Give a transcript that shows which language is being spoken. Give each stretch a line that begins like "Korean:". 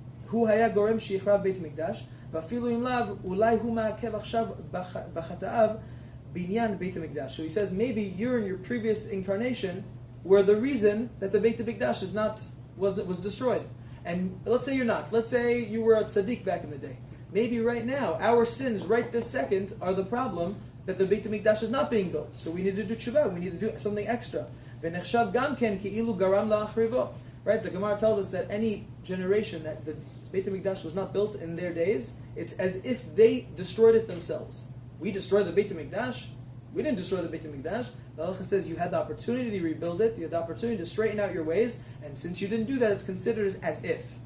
Hebrew: הוא היה גורם שיחרב בית מקדש, ואפילו אם לאו, אולי הוא מעכב עכשיו בחטאיו בעניין בית המקדש.
English: So he says, maybe you're in your previous incarnation were the reason that the Beit HaMikdash was destroyed. And let's say you're not. Let's say you were a tzaddik back in the day. Maybe right now, our sins right this second are the problem that the Beit HaMikdash is not being built. So we need to do tshuva, we need to do something extra.
Hebrew: ונחשב גם כן כאילו גרם להחריבו.
English: Right? The Gemara tells us that any generation that the Beit HaMikdash was not built in their days, it's as if they destroyed it themselves. We destroyed the Beit HaMikdash. We didn't destroy the Beit HaMikdash. The Halacha says you had the opportunity to rebuild it, you had the opportunity to straighten out your ways, and since you didn't do that, it's considered as if.